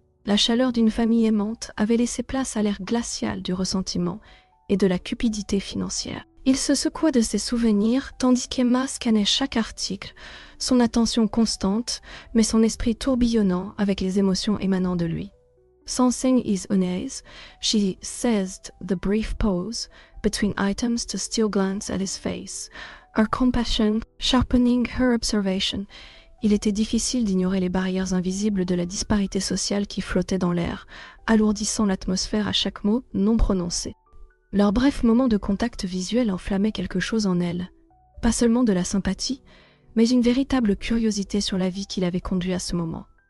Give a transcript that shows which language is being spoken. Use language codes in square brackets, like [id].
[fr] La chaleur d'une famille aimante avait laissé place à l'air glacial du ressentiment et de la cupidité financière. Il se secoua de ses souvenirs, tandis qu'Emma scannait chaque article, son attention constante, mais son esprit tourbillonnant avec les émotions émanant de lui. [en] Sensing his unease, she seized the brief pause between items to steal glance at his face, her compassion sharpening her observation. [fr] Il était difficile d'ignorer les barrières invisibles de la disparité sociale qui flottait dans l'air, alourdissant l'atmosphère à chaque mot non prononcé. Leur bref moment de contact visuel enflammait quelque chose en elle, pas seulement de la sympathie, mais une véritable curiosité sur la vie qui l'avait conduit à ce moment.